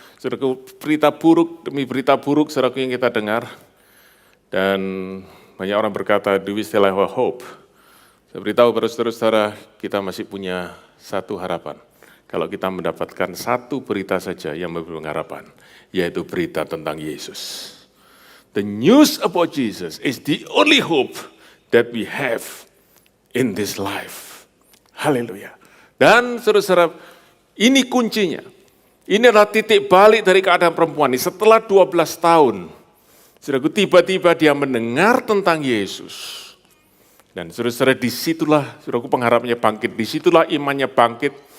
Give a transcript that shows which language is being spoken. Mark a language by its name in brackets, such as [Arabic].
[Indonesian] Saudara, berita buruk demi berita buruk saudara yang kita dengar. Dan banyak orang berkata, [English] do we still have a hope? [Indonesian] Saya beritahu pada saudara-saudara, kita masih punya satu harapan. Kalau kita mendapatkan satu berita saja yang memberi harapan, yaitu berita tentang Yesus. [English] The news about Jesus is the only hope that we have in this life. [Indonesian] Haleluya. Dan saudara-saudara, ini kuncinya. Ini adalah titik balik dari keadaan perempuan ini. Setelah 12 tahun, saudaraku, tiba-tiba dia mendengar tentang Yesus. Dan saudara-saudara, disitulah saudaraku pengharapannya bangkit, disitulah imannya bangkit.